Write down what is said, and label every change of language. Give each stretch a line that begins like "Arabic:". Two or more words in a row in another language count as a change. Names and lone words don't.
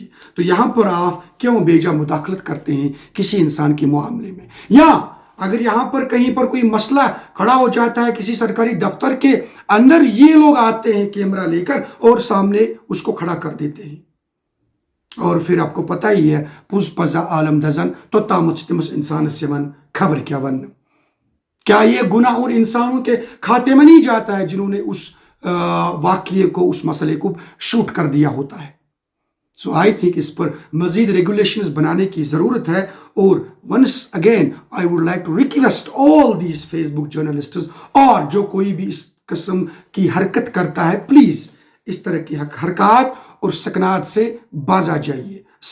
Urdu: تو یہاں پر آپ کیوں بیجا مداخلت کرتے ہیں کسی انسان کے معاملے میں؟ یا اگر یہاں پر کہیں پر کوئی مسئلہ کھڑا ہو جاتا ہے کسی سرکاری دفتر کے اندر یہ لوگ آتے ہیں کیمرہ لے کر اور سامنے اس کو کھڑا کر دیتے ہیں اور پھر آپ کو پتہ ہی ہے
Kashmiri: پوز پزا عالم دزن تو تامت تمس
Urdu: انسان سے
Kashmiri: خبر کیا ون.
Urdu: کیا یہ گناہ اور انسانوں کے کھاتے میں نہیں جاتا ہے جنہوں نے اس واقعے کو اس مسئلے کو شوٹ کر دیا ہوتا ہے؟
English: so I think
Urdu: اس پر مزید ریگولیشنز بنانے کی ضرورت ہے. اور
English: once again I would like to request all these Facebook journalists
Urdu: اور جو کوئی بھی اس قسم کی حرکت کرتا ہے پلیز اس طرح کی حرکات اور سکنات سے باز آ جائیے.